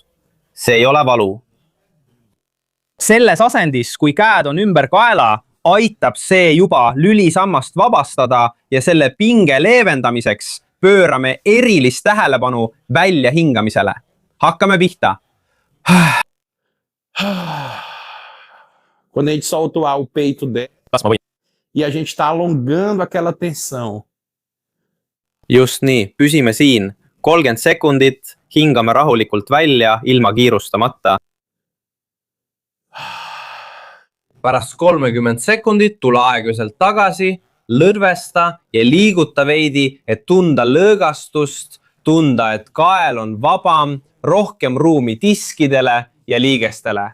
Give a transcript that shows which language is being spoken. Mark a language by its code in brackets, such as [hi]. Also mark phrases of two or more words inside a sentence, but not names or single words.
[et] See ei ole valu. Selles asendis, kui käed on ümber kaela, aitab see juba lülisammast vabastada ja selle pinge leevendamiseks pöörame erilist tähelepanu välja hingamisele. Hakkame pihta. [pt] Quando a gente solta o peito dela e a gente está alongando aquela tensão. [et] Just nii, püsime siin 30 sekundit, hingame rahulikult välja ilma kiirustamata. Pärast 30 sekundit tule aeglaselt tagasi, lõdvesta ja liiguta veidi, et tunda lõõgastust, tunda, et kael on vabam, rohkem ruumi diskidele ja liigestele.